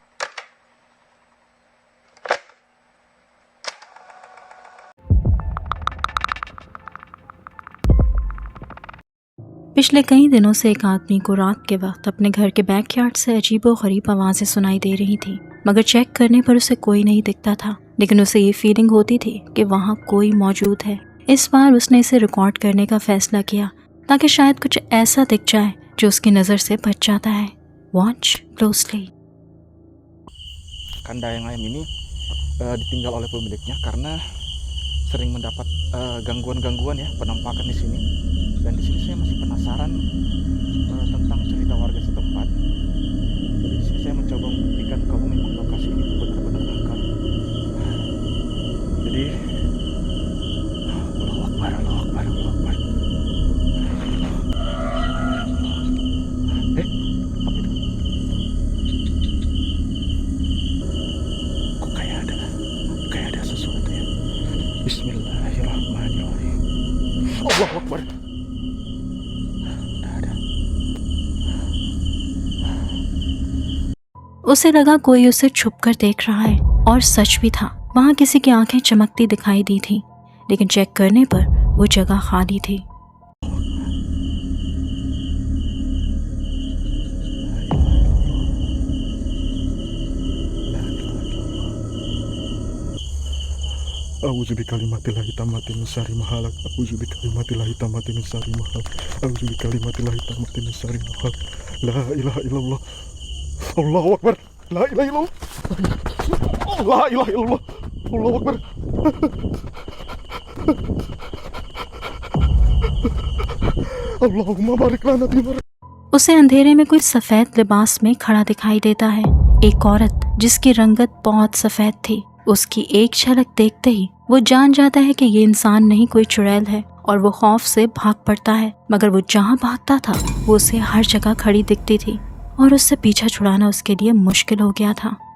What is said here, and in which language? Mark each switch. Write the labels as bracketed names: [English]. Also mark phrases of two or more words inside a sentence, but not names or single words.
[Hindi] पिछले कई दिनों से एक आदमी को रात के वक्त अपने घर के बैकयार्ड से अजीबोगरीब आवाज़ें सुनाई दे रही थी, मगर चेक करने पर उसे कोई नहीं दिखता था। लेकिन उसे ये फीलिंग होती थी कि वहाँ कोई मौजूद है। इस बार उसने इसे रिकॉर्ड करने का फैसला किया ताकि शायद कुछ ऐसा दिख जाए जो उसकी नज़र से बच जाता है। [English] watch closely. [Indonesian] Kanda yang ayam ini ditinggal oleh pemiliknya karena sering mendapat gangguan-gangguan ya penampakan di sini. Dan di sini saya masih penasaran tentang cerita warga setempat. Jadi di sini saya mencoba membuktikan kalau memang lokasi ini benar-benar angker. [Arabic] Jadi الله أكبر، الله أكبر، الله أكبر. [Indonesian] Apa itu? Kok kayak ada sesuatu ya. Bismillahirrahmanirrahim. [Arabic] الله أكبر. [Hindi] उसे लगा कोई उसे छुपकर देख रहा है, और सच भी था। वहाँ किसी की आंखें चमकती दिखाई दी थी, लेकिन चेक करने पर वो जगह खाली थी। [Arabic] أعوذ بكلمات الله التامات من شر ما خلق. أعوذ بكلمات الله التامات من شر ما خلق. أعوذ بكلمات الله التامات من شر ما خلق. لا إله إلا الله. الله أكبر. لا إله إلا الله. لا إله إلا الله. الله أكبر. اللهم بارك لنا فيما. [Hindi] उसे अंधेरे में कोई सफेद लिबास में खड़ा दिखाई देता है। एक औरत जिसकी रंगत बहुत सफेद थी। उसकी एक झलक देखते ही वो जान जाता है कि ये इंसान नहीं कोई चुड़ैल है, और वो खौफ से भाग पड़ता है। मगर वो जहाँ भागता था वो उसे हर जगह खड़ी दिखती थी, और उससे पीछा छुड़ाना उसके लिए मुश्किल हो गया था।